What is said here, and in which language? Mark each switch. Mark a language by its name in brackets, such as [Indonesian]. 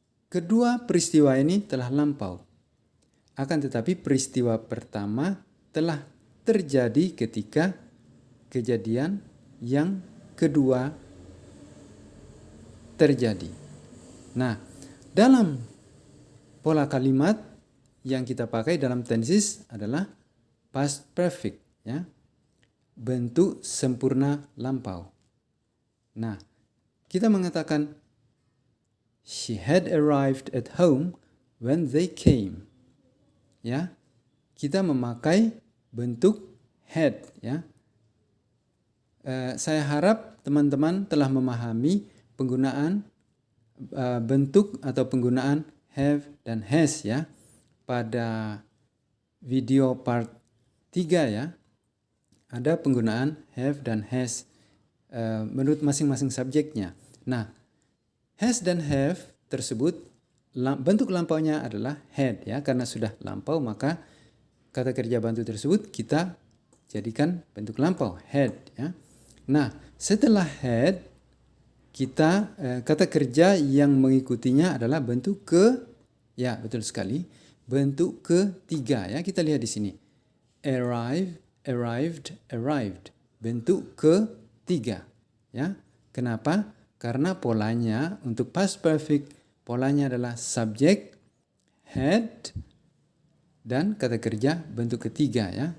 [Indonesian] Kedua peristiwa ini telah lampau. Akan tetapi peristiwa pertama telah terjadi ketika kejadian yang kedua terjadi. Nah, dalam pola kalimat yang kita pakai dalam tenses adalah past perfect, ya. Bentuk sempurna lampau. [English] Nah, kita mengatakan she had arrived at home when they came. [Indonesian] Ya, kita memakai bentuk had. Ya, saya harap teman-teman telah memahami penggunaan bentuk atau penggunaan have dan has, ya, pada video part 3, ya. Ada penggunaan have dan has menurut masing-masing subjeknya. Nah, has dan have tersebut bentuk lampaunya adalah had, ya, karena sudah lampau maka kata kerja bantu tersebut kita jadikan bentuk lampau had, ya. Nah, setelah had kita kata kerja yang mengikutinya adalah bentuk ya, betul sekali, bentuk ketiga, ya. Kita lihat di sini. [English] Arrive, arrived, arrived. [Indonesian] Bentuk ketiga, ya. Kenapa? Karena polanya untuk past perfect, polanya adalah subjek, had, dan kata kerja bentuk ketiga, ya.